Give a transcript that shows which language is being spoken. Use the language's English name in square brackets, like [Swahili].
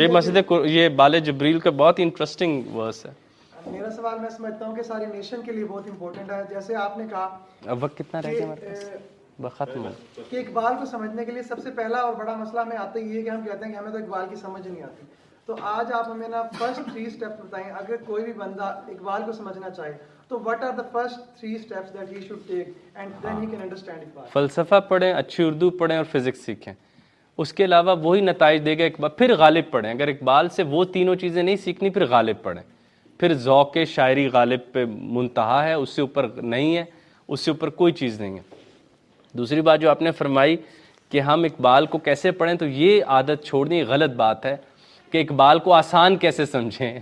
[Urdu] یہ مسجد یہ بال جبریل کا بہت انٹرسٹنگ ورس ہے. میرا سوال میں سمجھتا ہوں کہ ساری نیشن کے لیے بہت امپورٹنٹ ہے. جیسے آپ نے کہا اب وقت کتنا رہ گیا ہمارے پاس؟ ختم ہو. کہ اقبال کو سمجھنے کے لیے سب سے پہلا اور بڑا مسئلہ ہمیں آتا ہی ہے کہ ہم کہتے ہیں کہ ہمیں تو اقبال کی سمجھ نہیں آتی. تو آج آپ ہمیں نا فرسٹ 3 اسٹیپس بتائیں. اگر کوئی بھی بندہ اقبال کو سمجھنا چاہے تو [English] what are the first 3 steps that he should take and then he can understand Iqbal. [Urdu] فلسفہ پڑھیں, اچھی اردو پڑھیں اور فزکس سیکھیں. اس کے علاوہ وہی نتائج دے گا اقبال. پھر غالب پڑھیں. اگر اقبال سے وہ تینوں چیزیں نہیں سیکھنی پھر غالب پڑھیں. پھر ذوق شاعری غالب پہ منتہا ہے, اس سے اوپر نہیں ہے, اس سے اوپر کوئی چیز نہیں ہے. دوسری بات جو آپ نے فرمائی کہ ہم اقبال کو کیسے پڑھیں, تو یہ عادت چھوڑنی غلط بات ہے کہ اقبال کو آسان کیسے سمجھیں.